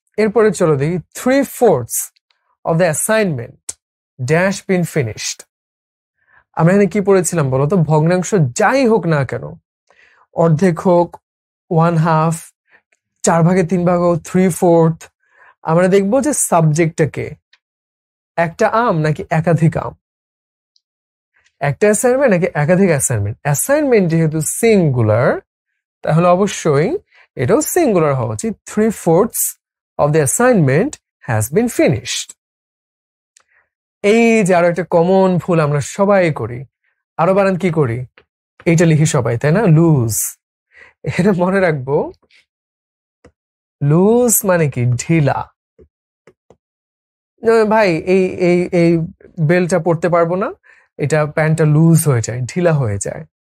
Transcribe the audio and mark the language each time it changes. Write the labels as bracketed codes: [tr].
[bn] এরপরে চলো দেখি [en] 3/4 of the assignment dash been finished। [bn] আমরা এখানে কি পড়েছিলাম বলতো? ভগ্নাংশ যাই হোক না কেন, অর্ধেক হোক, 1/2, 4/3 হোক, 3/4, আমরা দেখবো যে সাবজেক্টটাকে একটা আম নাকি একাধিক আম, একটা অ্যাসাইনমেন্ট নাকি একাধিক অ্যাসাইনমেন্ট। অ্যাসাইনমেন্ট যেহেতু সিঙ্গুলার, তাহলে অবশ্যই এটাও সিঙ্গুলার হওয়া উচিত। [en] 3/4 of the assignment has been finished। [bn] এই যে আরো একটা কমন ভুল আমরা সবাই করি, আরো বানান কি করি? এইটা লিখি সবাই, তাই না? লুজ। এটা মনে রাখবো, লুজ মানে কি? ঢিলা। ভাই এই এই এই বেলটা পড়তে পারবো না, এটা প্যান্টটা লুজ হয়ে যায়, ঢিলা হয়ে যায়।